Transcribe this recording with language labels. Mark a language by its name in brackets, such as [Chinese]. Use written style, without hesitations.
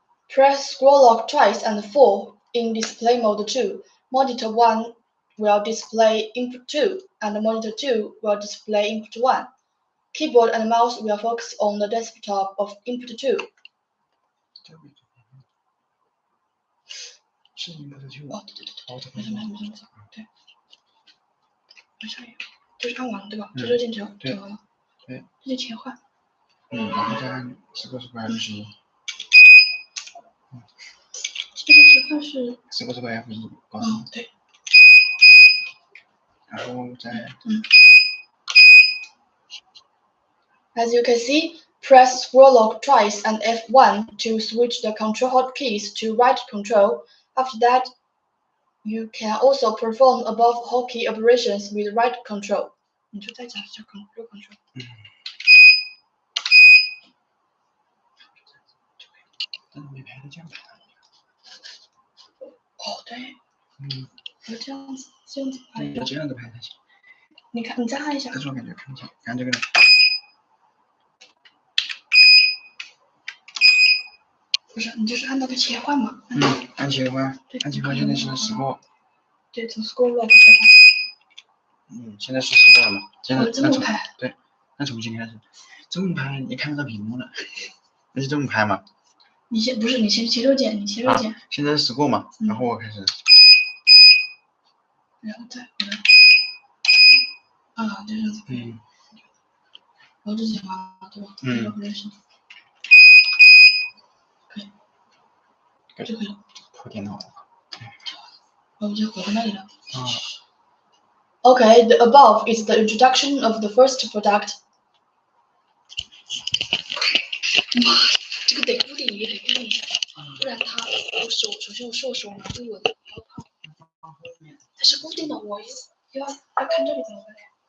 [English] Press scroll lock twice and 4 in display mode 2. Monitor 1 will display input 2, and monitor 2 will display input 1. Keyboard and mouse will focus on the desktop of input 2. [Chinese] 是 input 2。哦，对，没事，对，没事，就是按完了对吧？这键就完了。对，这就切换。然后再按10个F11。这个切换是 10个F1。对。然后再 [English] As you can see, press scroll lock twice and F1 to switch the control hotkeys to right control. After that, you can also perform above hotkey operations with right control. [Chinese] 你就再讲一下 control。但是没拍到键盘。哦，对。要这样子拍。要这样子拍才行。你看，你再按一下。但是我感觉看不见，看这个。不是，你就是按那个切换嘛。按切换。按切换现在是10个。对，从 scroll lock 切换。现在是10个了嘛？现在这么拍。对，那重新开始。这么拍你看不到屏幕了，那就这么拍嘛。你先切右键，现在是10个嘛，然后我开始。然后再回来。这样子可以。然后这些嘛，对吧？可以。就可以了。破电脑。我就回到那里了。 [English] Okay, the above is the introduction of the first product. [Chinese] 这个得固定一下，不然它首先我手拿不稳，好怕。它是固定的，我要看这里怎么办呀？